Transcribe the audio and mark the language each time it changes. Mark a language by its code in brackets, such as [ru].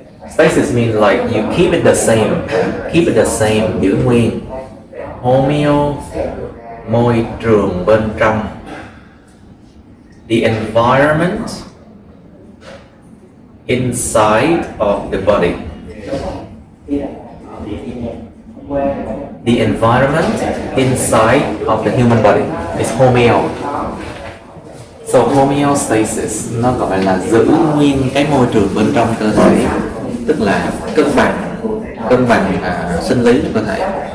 [en] Stasis means like you keep it the same, [vi] giữ nguyên. Homeo, môi trường bên trong. [en] The environment inside of the body. The environment inside of the human body is homeo. [vi] So homeostasis nó gọi là giữ nguyên cái môi trường bên trong cơ thể, tức là cân bằng sinh lý của cơ thể.